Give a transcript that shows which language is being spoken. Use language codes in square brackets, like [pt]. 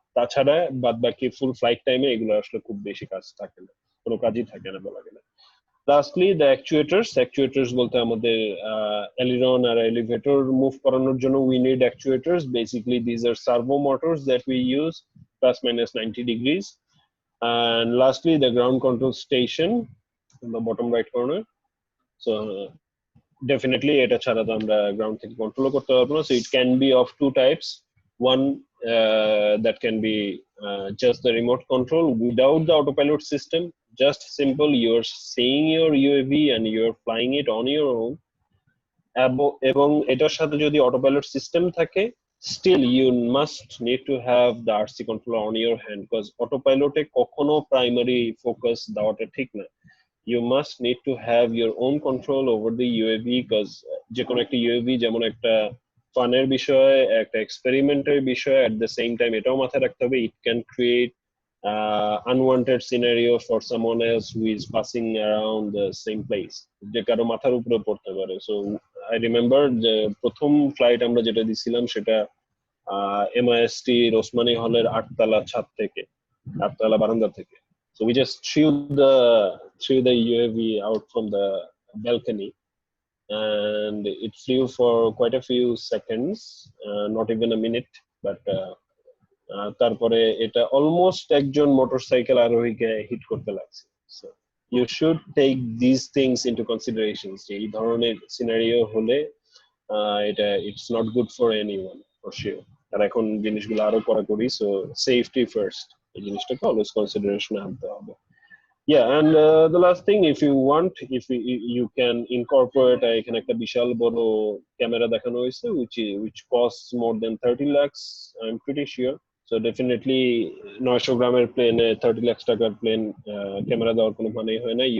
[bn] তাছাড়া বাদ বাকি ফুল ফ্লাইট টাইমে এগুলো আসলে খুব বেশি কাজ থাকে না, কোনো কাজই থাকে না বলা গেলে। [en] Lastly, the actuators [bn] বলতে আমাদের এলিরন আর এলিভেটর মুভ করানোর জন্য [en] we need actuators. Basically these are servo motors that we use plus minus 90 degrees. And lastly, the ground control station in the bottom right corner. So definitely [bn] এটা ছাড়া তো আমরা ground থেকে control করতে পারবো না, [en] so it can be of two types. One that can be just the remote control without the autopilot system, just simple you're seeing your UAV and you're flying it on your own, [bn] এবং এটার সাথে যদি [en] autopilot system থাকে still you must need to have the RC controller on your hand because autopilot [bn] এ কখনো [en] primary focus [bn] দেওয়াটা ঠিক না. [en] You must need to have your own control over the UAV because [bn] যে কোনো একটা UAV যেমন একটা ফানের বিষয়, একটা এক্সপেরিমেন্টের বিষয়, [en] at the same time [bn] এটাও মাথায় রাখতে হবে [en] it can create unwanted scenario for someone else who is passing around the same place, [bn] যে কারো মাথার উপরে পড়তে পারে. [en] So I remember [bn] যে প্রথম ফ্লাইট আমরা যেটা দিছিলাম সেটা MIST ওসমানী হলের 8 তলা ছাদ থেকে, 8 তলা বারান্দা থেকে. [en] So we just threw the UAV out from the balcony and it flew for quite a few seconds, not even a minute, but [bn] তারপরে এটা অলমোস্ট একজন মোটরসাইকেল আরোহীকে হিট করতে লাগছে. [en] So you should take these things into consideration. [bn] এই ধরনের scenario হলে এটা [en] it's not good for anyone for sure. [bn] আর এখন জিনিসগুলো আরো কড়াকড়ি, [en] so safety first [bn] এই জিনিসটাকে অলওয়েজ কনসিডারেশনে আনতে হবে. [en] Yeah, and the last thing, if you want, if you can incorporate [bn] এখানে একটা বিশাল বড় ক্যামেরা দেখানো হয়েছে [en] which costs more than 30 lakhs, I'm pretty sure. So definitely [bn] 900 গ্রামের প্লেনে 30 লাখ টাকার প্লেন ক্যামেরা দেওয়ার কোনো মানেই হয় না.